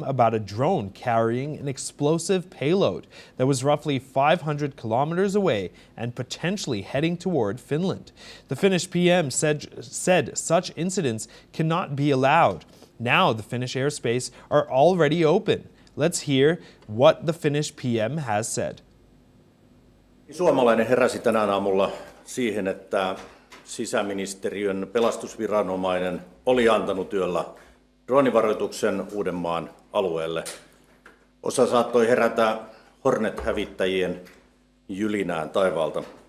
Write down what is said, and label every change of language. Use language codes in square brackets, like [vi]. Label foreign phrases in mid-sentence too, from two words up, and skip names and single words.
[en] about a drone carrying an explosive payload that was roughly 500 kilometers away and potentially heading toward Finland. The Finnish PM said such incidents cannot be allowed. Now the Finnish airspace are already open. Let's hear what the Finnish PM has said. [fi] Suomalainen heräsi tänään aamulla siihen, että sisäministeriön pelastusviranomainen oli antanut yöllä droonivaroituksen Uudenmaan alueelle. Osa saattoi herätä Hornet-hävittäjien jylinään taivaalta.